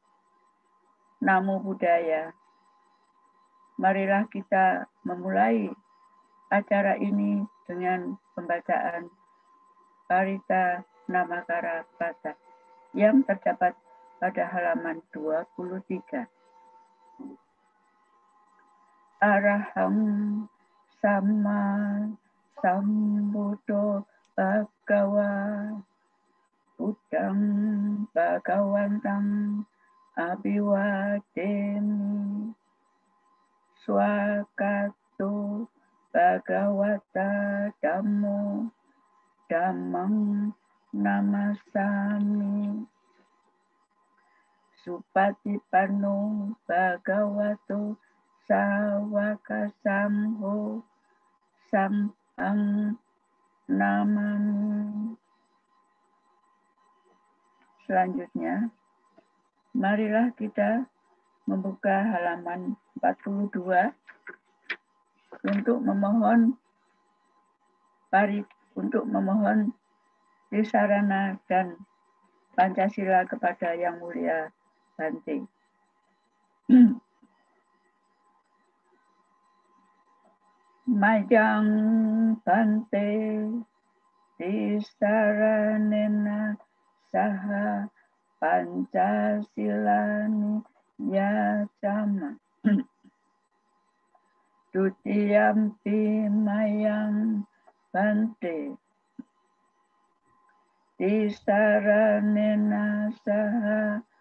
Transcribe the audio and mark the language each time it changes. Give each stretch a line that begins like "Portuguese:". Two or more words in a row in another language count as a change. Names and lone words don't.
Pali: Namo Buddhaya.
Indonesian: Marilah kita memulai acara ini dengan pembacaan Parita Namakara Pata yang terdapat pada halaman 23.
Pali: Araham Sama Sambuddho Bhagawa Buddhang Bhagawantam Abhiwademi Swakato Bhagavata Dhammo Dhammam Namasami Supatipanno Bhagavato Sawaka Sangho Samhang Namami.
Indonesian: Selanjutnya, marilah kita membuka halaman 42 untuk memohon Tisarana dan Pancasila kepada Yang Mulia Bante.
Pali: Majang Bante Tisaranena Saha Pancasilani Yacama Dutiyampi Mayang Bante Tisaranena Saha